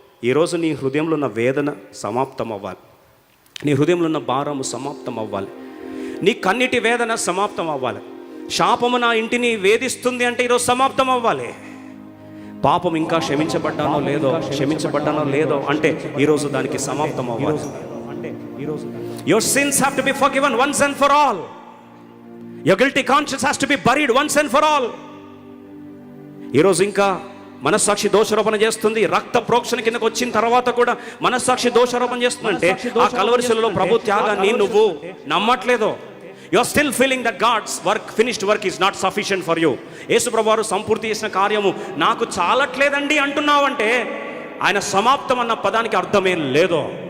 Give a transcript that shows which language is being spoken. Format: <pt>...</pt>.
<te>ఈరోజు నీ హృదయంలో ఉన్న వేదన సమాప్తం అవ్వాలి, నీ హృదయంలో ఉన్న భారము సమాప్తం అవ్వాలి, నీ కన్నిటి వేదన సమాప్తం అవ్వాలి. శాపము నా ఇంటిని వేధిస్తుంది అంటే ఈరోజు సమాప్తం అవ్వాలి. పాపం ఇంకా క్షమించబడ్డానో లేదో అంటే ఈరోజు దానికి సమాప్తం అవ్వాలి.</te> <en>Your sins have to be forgiven once and for all. Your guilty conscience has to be buried once and for all.</en> <te>ఈరోజు ఇంకా మనస్సాక్షి దోషారోపణ చేస్తుంది. రక్త ప్రోక్షణ కిందకు వచ్చిన తర్వాత కూడా మనస్సాక్షి దోషారోపణ చేస్తుందంటే ఆ కల్వరిశిలలో ప్రభు త్యాగాన్ని నువ్వు నమ్మట్లేదు.</te> <en>You are still feeling that God's finished work is not sufficient for you.</en> <te>యేసు ప్రభువారు సంపూర్తి చేసిన కార్యము నాకు చాలట్లేదండి అంటున్నావంటే ఆయన సమాప్తం అన్న పదానికి అర్థమేం లేదో.</te>